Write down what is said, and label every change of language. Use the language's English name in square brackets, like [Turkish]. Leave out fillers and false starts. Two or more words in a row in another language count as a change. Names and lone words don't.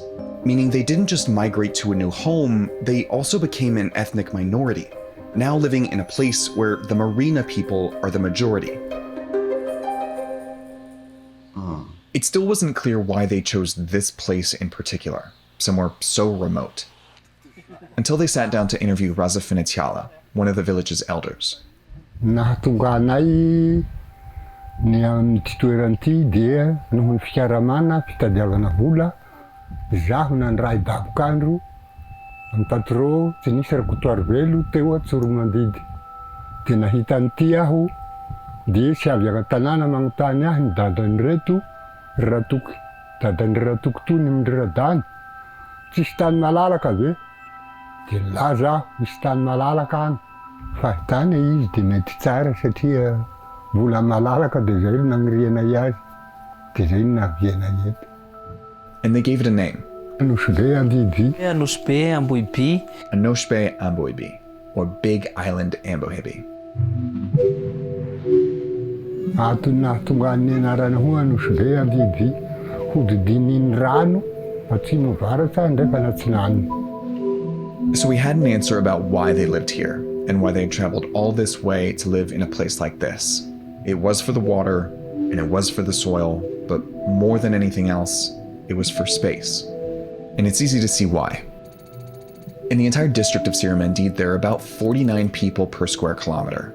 [English] Meaning they didn't just migrate to a new home, they also became an ethnic minority, now living in a place where the Marina people are the majority. It still wasn't clear why they chose this place in particular, somewhere so remote, until they sat down to interview Raza Finitiala, one of the village's elders. [Malagasy] Nahatonga anay ny amin'ity toerany dia noho ny fikaramana fitadiavana vola zaho nandray dabokandro amin'ny patro tsy nisy rakotoary velo teo Tsoromandidy dia nahita an'ity aho dia sy avy an-tanàna magnontany ahy ny dadan'ny reto ratoky dadan'ny ratoky toy ny radany tsisy tany malalaka ve dia laza misy tany malalaka any fa tany izy dia mety tsara satria vola malalaka dia zay nagniriana azy dia zay naviana eto. [English] And they gave it a name. Anoshbe Ambohibi. Anoshbe Ambohibi, or Big Island Ambohibi. [Malagasy] Atony nahatonga ny anarana ho Anoshbe Ambohibi hodidininy rano atsimo varatra ndraiky anatsinany. [English] So we had an answer about why they lived here and why they had traveled all this way to live in a place like this. It was for the water and it was for the soil, but more than anything else, it was for space. And it's easy to see why. In the entire district of Siramandid, there are about 49 people per square kilometer.